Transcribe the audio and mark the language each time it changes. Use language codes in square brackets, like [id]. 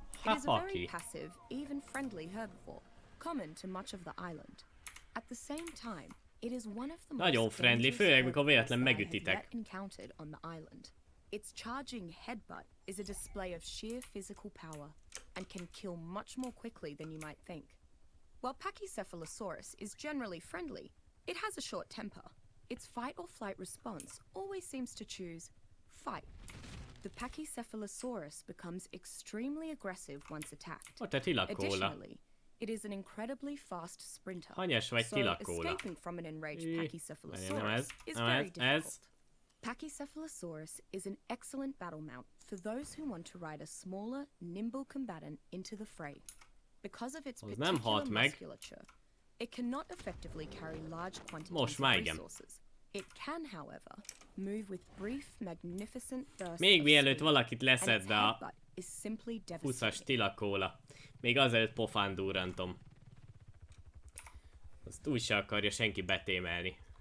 [en] It is a very passive, even friendly herbivore, common to much of the island. At the same time, it is one of the [hu] nagyon friendly, főleg mikor véletlen megütitek. [en] Encountered on the island. Its charging headbutt is a display of sheer physical power and can kill much more quickly than you might think. While Pachycephalosaurus is generally friendly, it has a short temper. Its fight or flight response always seems to choose fight. The Pachycephalosaurus becomes extremely aggressive once attacked. Additionally, it is an incredibly fast sprinter, so escaping from an enraged Pachycephalosaurus is very difficult. Pachycephalosaurus is an excellent battle mount for those who want to ride a smaller, nimble combatant into the fray. Because of its particular musculature, it cannot effectively carry large quantities of resources. It can, however, move with brief, magnificent bursts. [hu] Még mielőtt valakit leszedne a 20-as tilakóla. Még azelőtt pofán durrantom. Azt úgy se akarja senki betémelni.